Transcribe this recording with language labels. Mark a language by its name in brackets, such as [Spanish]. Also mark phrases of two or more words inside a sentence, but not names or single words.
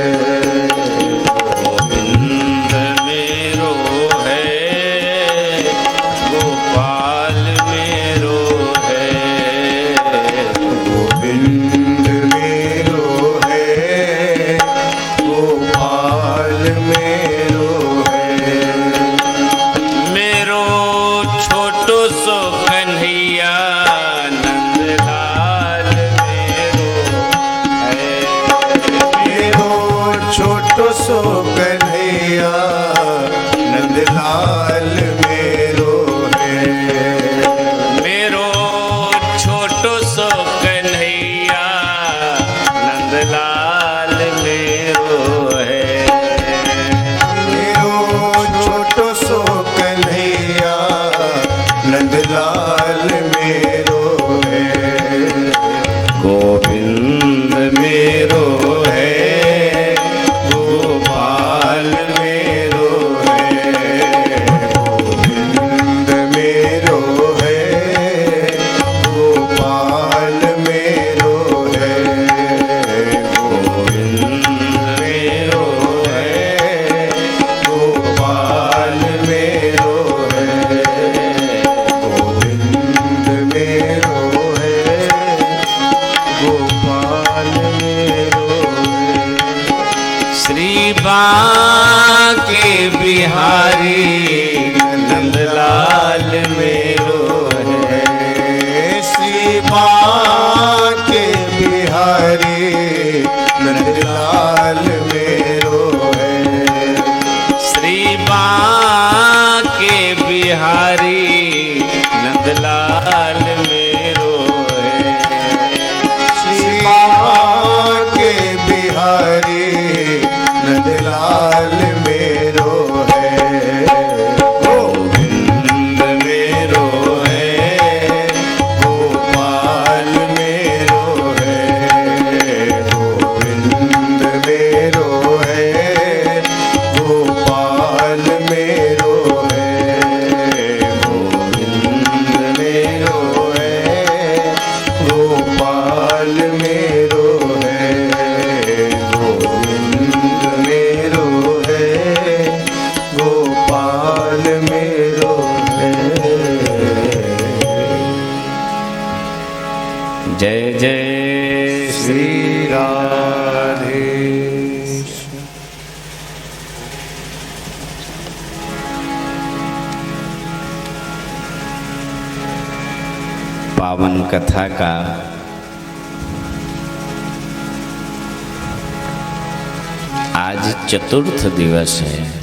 [Braj] गोविंद मेरो है गोपाल मेरो है, गोविंद मेरो है गोपाल मेरो है। मेरो छोटो सो कन्हैया नंदलाल मेरो है, मेरो छोटो सो कन्हैया कन्हैया नंदलाल मेरो है। मेरो छोटो सो कन्हैया नंदलाल मेरो है। मेरो छोटो सो कन्हैया नंदलाल मेरो है। गोविंद मेरो है, गोपाल मेरो है। गोविंद मेरो है, गोपाल मेरो है। गोविंद मेरो है, गोपाल मेरो है। गोविंद मेरो है, गोपाल मेरो है। श्री बांके बिहारी नंदलाल मेरो है। श्री बांके बिहारी नंदलाल मेरो है। श्री बांके बिहारी नंदलाल मेरो है। श्री बांके बिहारी नंदलाल मेरो है। गोविंद मेरो है, गोपाल मेरो है। गोविंद मेरो है, गोपाल मेरो है। गोविंद मेरो है, गोपाल मेरो है। गोविंद मेरो है, गोपाल मेरो है। जय जय श्री राधे। [Hindi] पावन कथा का आज चतुर्थ दिवस है।